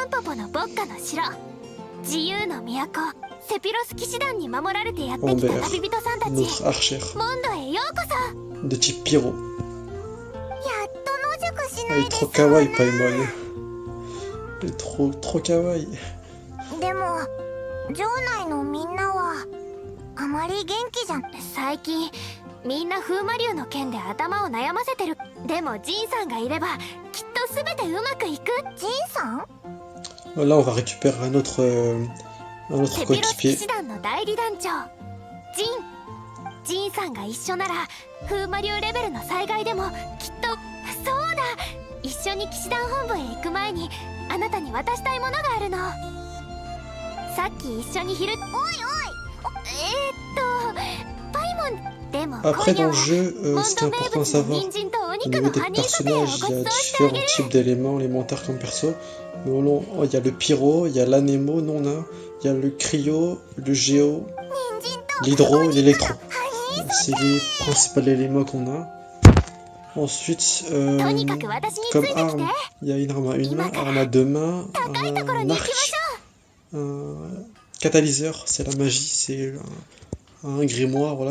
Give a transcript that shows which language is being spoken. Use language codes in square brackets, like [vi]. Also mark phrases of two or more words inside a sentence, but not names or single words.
[fr] Amber, notre archère. De type pyro. Elle est trop kawaii, Paimon. Elle est trop kawaii. [ja] 最近みんな風魔龍の件で頭を悩ませてる。でもジンさんがいればきっと全てうまくいく。ジンさん [fr] Là, on va récupérer un autre coéquipier. [ja] 騎士団の代理団長ジンさんが一緒なら風魔龍レベルの災害でもきっと。そうだ、一緒に騎士団本部へ行く前にあなたに渡したいものがあるの。さっき一緒に昼。おいおい、パイモン。でも [fr] Après, dans le jeu, ce qui est important à savoir, au niveau des personnages, il y a différents types d'éléments alimentaires comme perso. Mais il y a le pyro, il y a l'anémo, non là, il y a le cryo, le géo, l'hydro et l'électro. C'est les principaux éléments qu'on a. Ensuite, comme arme, il y a une arme à une main, arme à deux mains, un arc, un catalyseur, c'est la magie, c'est un grimoire, voilà.